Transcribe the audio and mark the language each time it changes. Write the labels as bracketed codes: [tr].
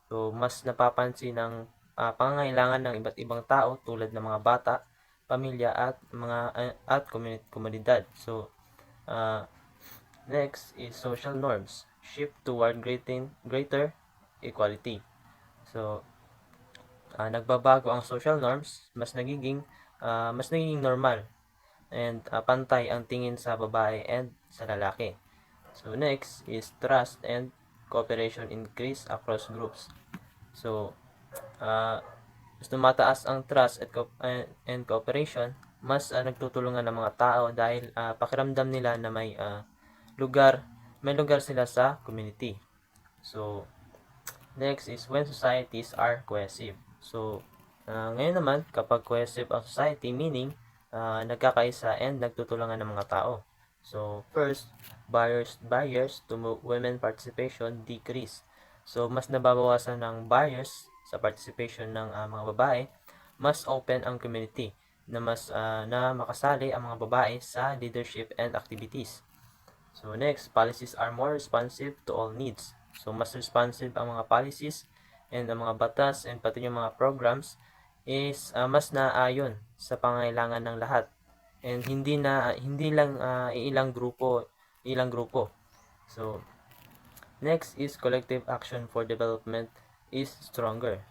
[tl] So mas napapansin ng pangangailangan ng iba't ibang tao tulad ng mga bata, pamilya, at komunidad. [en] So next is social norms shift toward greater equality. [tl] So nagbabago ang social norms, mas nagiging normal and pantay ang tingin sa babae and sa lalaki. [en] So next is trust and cooperation increase across groups. [tl] So mas tumataas ang trust and cooperation, mas nagtutulungan ng mga tao dahil pakiramdam nila na may lugar sila sa community. [en] So next is when societies are cohesive. [tl] So ngayon naman, kapag cohesive ang society, meaning nagkakaisa and nagtutulungan ng mga tao. [en] So first, barriers to women participation decrease. [tl] So mas nababawasan ng barriers sa participation ng mga babae, mas open ang community na na makasali ang mga babae sa leadership and activities. [en] So next, policies are more responsive to all needs. [tl] So mas responsive ang mga policies and ang mga batas and pati yung mga programs is mas naayon sa pangailangan ng lahat, and hindi lang ilang grupo. [en] So next is collective action for development is stronger.